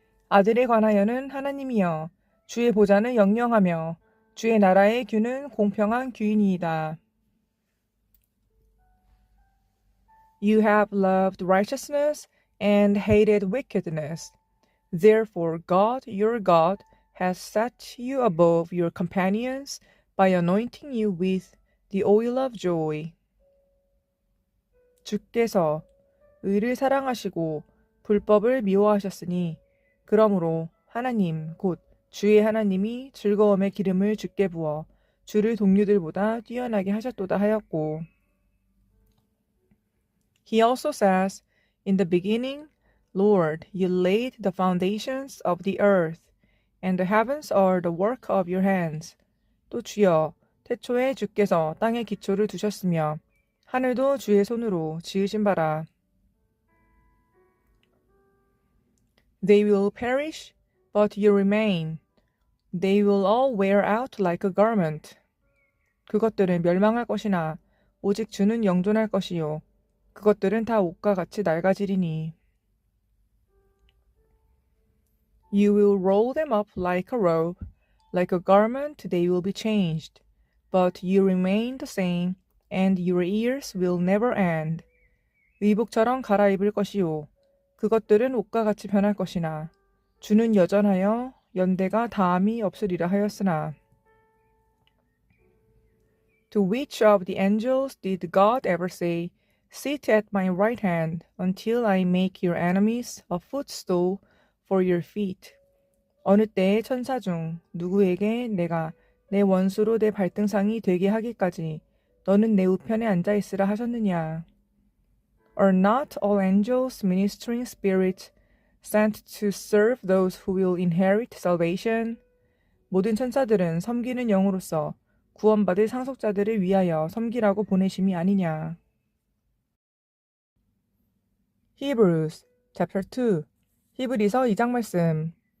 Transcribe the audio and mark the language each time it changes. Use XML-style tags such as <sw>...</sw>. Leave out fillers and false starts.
<ko>아들에 관하여는 하나님이여 주의 보좌는 영영하며 주의 나라의 규는 공평한 규이니이다.</ko> <en>You have loved righteousness and hated wickedness. Therefore God, your God, has set you above your companions by anointing you with the oil of joy.</en> <ko>주께서 의를 사랑하시고 불법을 미워하셨으니 그러므로 하나님 곧 주의 하나님이 즐거움의 기름을 주께 부어 주를 동료들보다 뛰어나게 하셨도다 하였고.</ko> <en>He also says, In the beginning, Lord, you laid the foundations of the earth, and the heavens are the work of your hands.</en> <ko>또 주여, 태초에 주께서 땅의 기초를 두셨으며 하늘도 주의 손으로 지으신 바라.</ko> <en>They will perish, but you remain. They will all wear out like a garment.</en> <ko>그것들은 멸망할 것이나 오직 주는 영존할 것이요. 그것들은 다 옷과 같이 낡아지리니.</ko> <en>You will roll them up like a robe, like a garment they will be changed. But you remain the same, and your years will never end.</en> <ko>의복처럼 갈아입을 것이요. 그것들은 옷과 같이 변할 것이나 주는 여전하여 연대가 다함이 없으리라 하였으나.</ko> <en>To which of the angels did God ever say, Sit at my right hand until I make your enemies a footstool for your feet?</en> <ko>어느 때의 천사 중 누구에게 내가 내 원수로 내 발등상이 되게 하기까지 너는 내 우편에 앉아 있으라 하셨느냐?</ko> <en>Are not all angels ministering spirits sent to serve those who will inherit salvation?</en> <ko>모든 천사들은 섬기는 영으로서 구원받을 상속자들을 위하여 섬기라고 보내심이 아니냐.</ko> <en>Hebrews chapter 2</en> <ko>히브리서 2장 말씀.</ko>